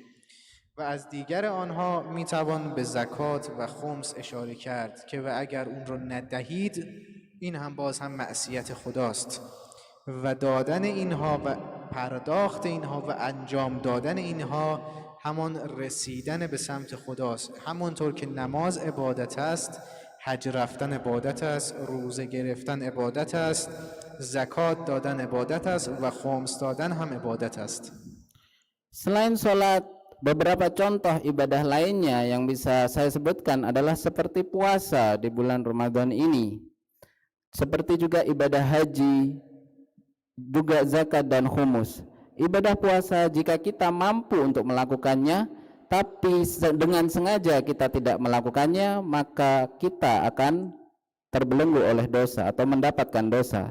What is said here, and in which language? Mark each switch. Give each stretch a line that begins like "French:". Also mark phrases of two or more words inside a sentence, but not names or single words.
Persian: و از دیگر آنها می توان به زکات و خمس اشاره کرد که و اگر اون رو ندهید، این هم باز هم معصیت خداست و دادن اینها و پرداخت اینها و انجام دادن اینها همان رسیدن به سمت خداست. همانطور که نماز عبادت است، حج رفتن عبادت است، روزه گرفتن عبادت است، زکات دادن عبادت است و خمس دادن هم عبادت است.
Indonesian: Selain sholat, beberapa contoh ibadah lainnya yang bisa saya sebutkan adalah seperti puasa di bulan Ramadan ini, seperti juga ibadah haji, juga zakat dan khumus. Ibadah puasa jika kita mampu untuk melakukannya, tapi dengan sengaja kita tidak melakukannya, maka kita akan terbelenggu oleh dosa atau mendapatkan dosa.